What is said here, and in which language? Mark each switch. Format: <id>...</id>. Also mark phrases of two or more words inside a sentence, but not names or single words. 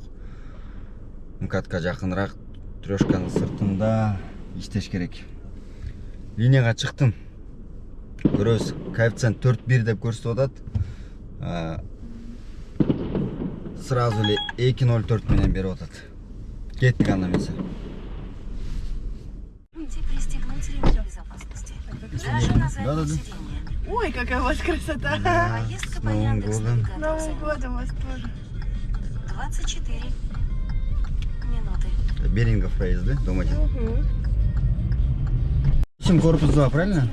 <ky>МКАДка жакыныраак трёшканын сыртында иштеш керек. Линияга чыктым. Көрөбүз. Коэффициент 4,1 деп көрсөтүп атат. Сразу эле 2,04 менен берип атат. Кеттик анда эмесе.</ky> <ru>Пристегнуть ремень безопасности. Даже на заднем сиденье. Ой, какая у вас красота! Поездка по Яндекс.Навигатору Новым годом вас тоже. 24 минуты. Берингов проезды, дом 1. Корпус 2, правильно?</ru>